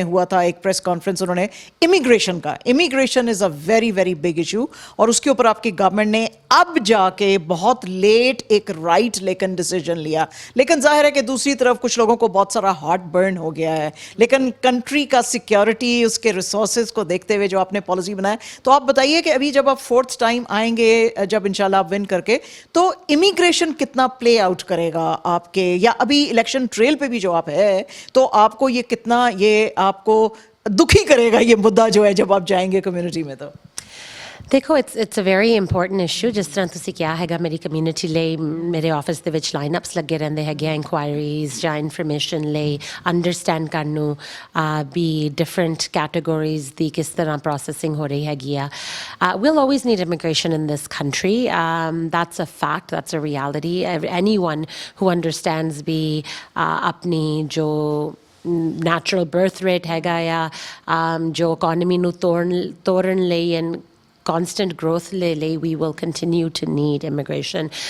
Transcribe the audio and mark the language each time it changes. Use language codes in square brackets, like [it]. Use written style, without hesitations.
[hi] में हुआ था एक प्रेस कॉन्फ्रेंस उन्होंने इमिग्रेशन का, [en] immigration is a very very big issue [hi] और उसके ऊपर आपकी गवर्नमेंट ने अब जाके बहुत लेट एक राइट लेकिन डिसीजन लिया, लेकिन जाहिर है कि दूसरी तरफ कुछ लोगों को बहुत सारा हार्ट बर्न हो गया है, लेकिन कंट्री का सिक्योरिटी उसके रिसोर्सेज को देखते हुए जो आपने पॉलिसी बनाया, तो आप बताइए कि अभी जब आप फोर्थ टाइम आएंगे, जब इंशाल्लाह आप विन करके, तो इमिग्रेशन कितना प्ले आउट करेगा आपके, या अभी इलेक्शन ट्रेल पे भी जो आप है तो आपको ये कितना ये आपको दुखी करेगा ये मुद्दा जो है जब आप जाएंगे कम्युनिटी में? तो [en] देखो, it's a very important issue. [pa] जिस तर੍ਹਾਂ ਤੁਸੀਂ ਕਿਹਾ ਹੈਗਾ, ਮੇਰੀ ਕਮਿਊਨਿਟੀ ਲਈ ਮੇਰੇ ਆਫਿਸ ਦੇ ਵਿੱਚ ਲਾਈਨਅਪਸ ਲੱਗੇ ਰਹਿੰਦੇ ਹੈਗੇ ਆ, ਇਨਕੁਆਇਰੀਜ਼ ਜਾਂ ਇਨਫੋਰਮੇਸ਼ਨ ਲਈ ਅੰਡਰਸਟੈਂਡ ਕਰਨ ਨੂੰ ਵੀ ਡਿਫਰੈਂਟ ਕੈਟਾਗਰੀਜ਼ ਦੀ ਕਿਸ ਤਰ੍ਹਾਂ ਪ੍ਰੋਸੈਸਿੰਗ ਹੋ ਰਹੀ ਹੈਗੀ ਆ. [en] We'll always need immigration in this country. That's a fact, that's a reality. Anyone who understands [pa] ਵੀ ਆਪਣੀ ਜੋ [en] natural birth rate [pa] ਹੈਗਾ ਆ, ਜੋ ਇਕੋਨਮੀ ਨੂੰ ਤੋੜਨ ਲਈ [en] And constant growth lay, we will continue to need immigration.